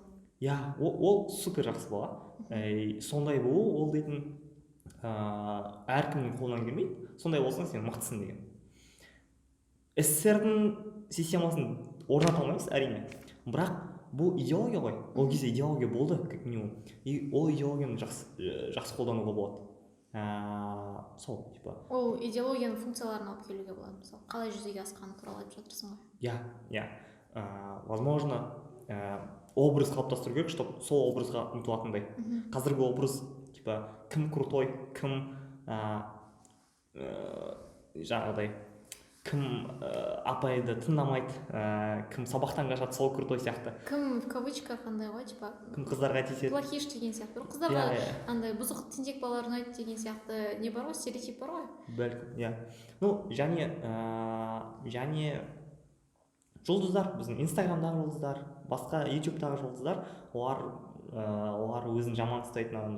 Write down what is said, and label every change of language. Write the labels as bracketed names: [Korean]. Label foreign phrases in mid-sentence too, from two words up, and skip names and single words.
[Kazakh] Ол супер жақсы бала. Сондай болу, ол дейтін әркімнің қолынан келмейді, сондай болсаң сен мықтысың деген. СССР-дің системасын орната алмаймыз, әрине. Бірақ бұл идеология ғой, ол кезде идеология болды, [Russian] как минимум. [Kazakh] И ол идеологияны жақсы қолдануға болады. Сол, типа. Ол идеологияның функцияларын алып келуге болады, мысалы. Қалай жүзеге асқаны туралы айтып жатырсың ғой. Возможно, образ қалыптастыру керек, чтобы сол образға ұмтылатындай. Қазіргі образ, типа, кім крутой, кім жаңағыдай кім апайды тыңдамайды, кім сабақтан қашады, сол крутой сияқты. Кім [Russian] в кавычках [Kazakh] андай ғой, типа Кім қыздарға тиіседі. плохиш деген сияқты. Бір қыздарға андай бұзық тентек балалар ұнайды деген сияқты не бар ғой, стереотип бар ғой. Бәлкім, иә. Ну, және жұлдыздар, біздің инстаграмдағы жұлдыздар, басқа ютубтағы жұлдыздар, олар өзін жаман ұстайтын адамдар.